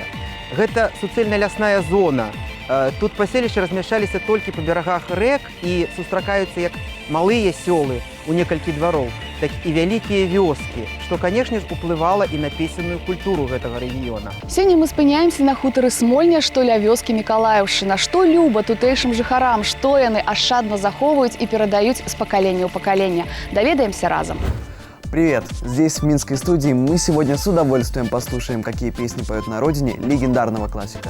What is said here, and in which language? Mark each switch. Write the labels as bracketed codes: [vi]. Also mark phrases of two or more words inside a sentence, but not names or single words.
[be] Гэта суцэльна-лясная зона. Тут паселішчы размяшчаліся толькі па берагах рэк і сустракаюцца як малыя сёлы у некалькі двароў, так і вялікія вёскі, што, канешне ж, уплывала і на песенную культуру гэтага рэгіёна. Сёння мы спыняемся на хутары Смольня, што ля вёскі Мікалаеўшчына. Што люба тутэйшым жыхарам, што яны ашчадна захоўваюць і перадаюць з пакалення ў пакаленне. Даведаемся разам. [ru] Привет! Здесь, в Минской студии, мы сегодня с удовольствием послушаем, какие песни поют на родине легендарного классика.